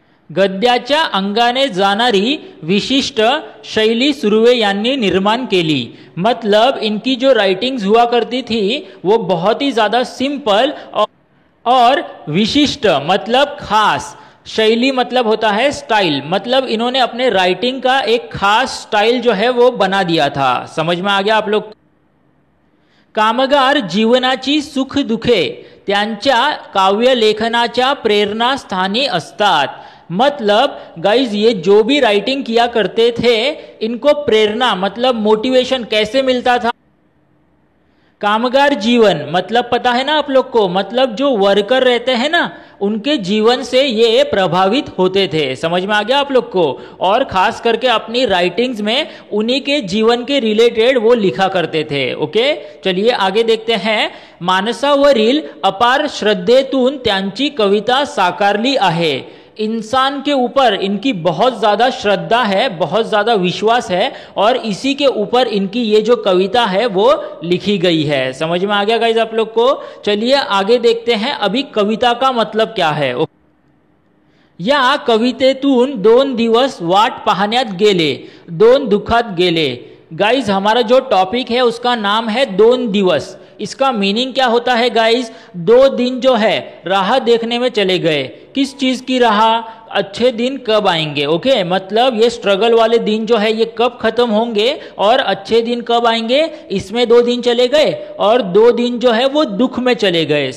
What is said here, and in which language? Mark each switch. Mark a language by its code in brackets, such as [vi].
[mr] गद्याच्या अंगाने जाणारी विशिष्ट शैली सुर्वे यांनी निर्माण केली, [hi] मतलब इनकी जो राइटिंग्स हुआ करती थी वो बहुत ही ज्यादा सिंपल और विशिष्ट, मतलब खास। शैली मतलब होता है स्टाइल, मतलब इन्होंने अपने राइटिंग का एक खास स्टाइल जो है वो बना दिया था। समझ में आ गया आप लोग। [mr] कामगार जीवनाची सुख दुखे त्यांच्या काव्य लेखनाच्या प्रेरणा स्थानी असतात, [hi] मतलब गाइज ये जो भी राइटिंग किया करते थे इनको प्रेरणा मतलब मोटिवेशन कैसे मिलता था। कामगार जीवन मतलब पता है ना आप लोग को, मतलब जो वर्कर रहते हैं ना उनके जीवन से ये प्रभावित होते थे। समझ में आ गया आप लोग को। और खास करके अपनी राइटिंग्स में उन्हीं के जीवन के रिलेटेड वो लिखा करते थे। ओके, चलिए आगे देखते हैं। [mr] मानसावरील अपार श्रद्धेतून त्यांची कविता साकारली आहे। [hi] इंसान के ऊपर इनकी बहुत ज्यादा श्रद्धा है, बहुत ज्यादा विश्वास है और इसी के ऊपर इनकी ये जो कविता है वो लिखी गई है। समझ में आ गया गाइज आप लोग को। चलिए आगे देखते हैं अभी कविता का मतलब क्या है। [mr] या कवितेतून 2 दिवस वाट पाहण्यात गेले, 2 दुखात गेले। [hi] गाइज हमारा जो टॉपिक है उसका नाम है 2 दिवस। इसका मीनिंग क्या होता है गाइज, 2 दिन जो है राह देखने में चले गए। किस चीज की राह, अच्छे दिन कब आएंगे। ओके, मतलब ये स्ट्रगल वाले दिन जो है ये कब खत्म होंगे और अच्छे दिन कब आएंगे, इसमें 2 दिन चले गए और 2 दिन जो है वो दुख में चले गए।